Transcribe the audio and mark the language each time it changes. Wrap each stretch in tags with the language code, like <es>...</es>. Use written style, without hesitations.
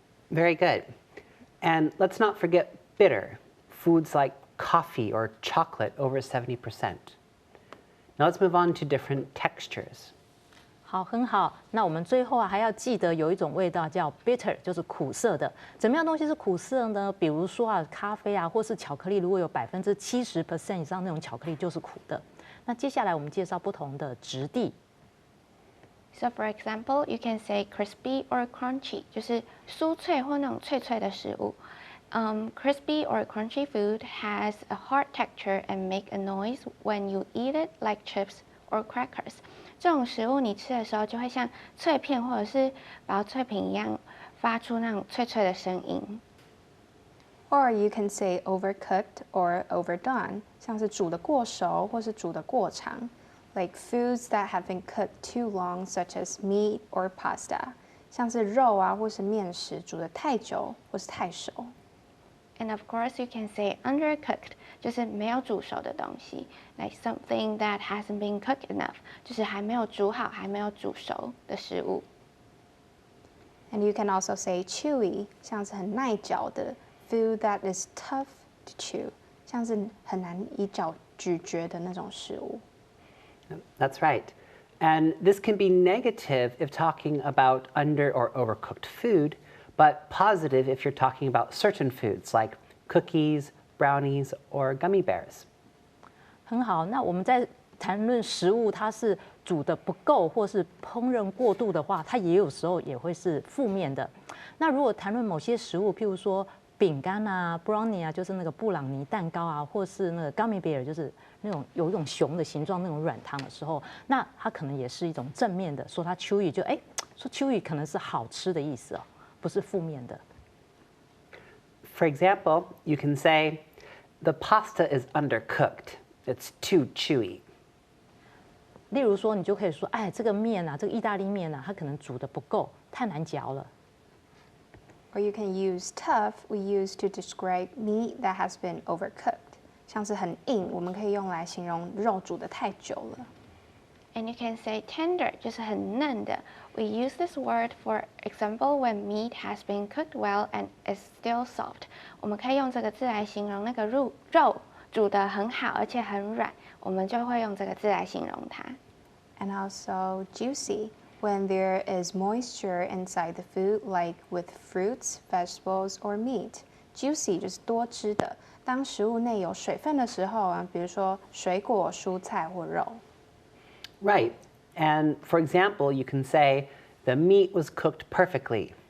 <en>Very good. And let's not forget bitter, foods like coffee or chocolate over 70%. Now let's move on to different textures.</en> <zh>好，很好。那我们最后还要记得有一种味道叫 bitter， 就是苦涩的。怎么样东西是苦涩呢？比如说咖啡或是巧克力，如果有70% 以上那种巧克力就是苦的。那接下来我们介绍不同的质地。</zh> <en>So for example, you can say crispy or crunchy，</en> <zh>就是酥脆或那种脆脆的食物。</zh> <en>Crispy or crunchy food has a hard texture and make a noise when you eat it, like chips or crackers。</en> <zh>这种食物你吃的时候就会像脆片或者是薄脆饼一样，发出那种脆脆的声音。</zh> <en>Or you can say overcooked or overdone，</en> <zh>像是煮得过熟或是煮得过长。</zh> <en>Like foods that have been cooked too long, such as meat or pasta，</en> <zh>像是肉或是面食煮得太久或是太熟。</zh> <en>And of course, you can say undercooked，</en> <zh>就是没有煮熟的东西</zh> <en>，like something that hasn't been cooked enough，</en> <zh>就是还没有煮好、还没有煮熟的食物。</zh> <en>And you can also say chewy，</en> <zh>像是很耐嚼的</zh> <en>food that is tough to chew，</en> <zh>像是很难以嚼咀嚼的那种食物。</zh> <en>That's right. And this can be negative if talking about under or overcooked food, but positive if you're talking about certain foods like cookies, brownies, or gummy bears.</en> <zh>很好，那我们在谈论食物它是煮的不够或是烹饪过度的话，它也有时候也会是负面的。那如果谈论某些食物，譬如说饼干brownie就是那个布朗尼蛋糕或是那个 gummy bear 就是那种有一种熊的形状那种软糖的时候，那它可能也是一种正面的，说它 chewy 说 chewy 可能是好吃的意思不是负面的。</zh> <en>For example, you can say, the pasta is undercooked. It's too chewy.</en> <zh>例如说，你就可以说，这个面这个意大利面它可能煮得不够，太难嚼了。</zh> <en>Or you can use tough, we use to describe meat that has been overcooked，</en> <zh>像是很硬，我们可以用来形容肉煮得太久了。</zh> <en>And you can say tender，</en> <zh>就是很嫩的。</zh> <en>We use this word for example when meat has been cooked well and is still soft。</en> <zh>我们可以用这个字来形容那个肉煮得很好而且很软，我们就会用这个字来形容它。</zh> <en>And also juicy, when there is moisture inside the food, like with fruits, vegetables, or meat.</en> <zh>Juicy 就是多汁的。当食物内有水分的时候比如说水果、蔬菜或肉。</zh> <en>Right. And for example, you can say, the meat was cooked perfectly.</en>